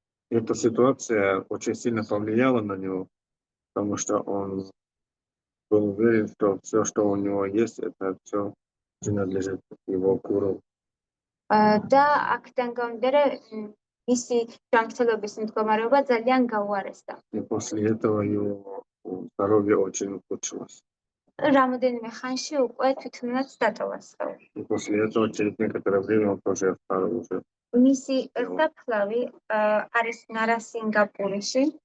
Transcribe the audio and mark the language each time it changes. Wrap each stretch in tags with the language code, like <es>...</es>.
<ru>эта ситуация очень сильно повлияла на него, потому что он был уверен, что все, что у него есть, это все принадлежит его гуру.</ru> <ka>და აქედან გამომდინარე მისი ჯანმრთელობის მდგომარეობა ძალიან გაუარესდა.</ka> <ru>И после этого его здоровье очень ухудшилось.</ru> <ka>რამოდენიმე ხანში უკვე თვითონაც დატოვა სხეული.</ka> <ru>И после этого через некоторое время он тоже оставил уже.</ru> <ka>მისი საფლავი არის ნარასინგაპურიში.</ka>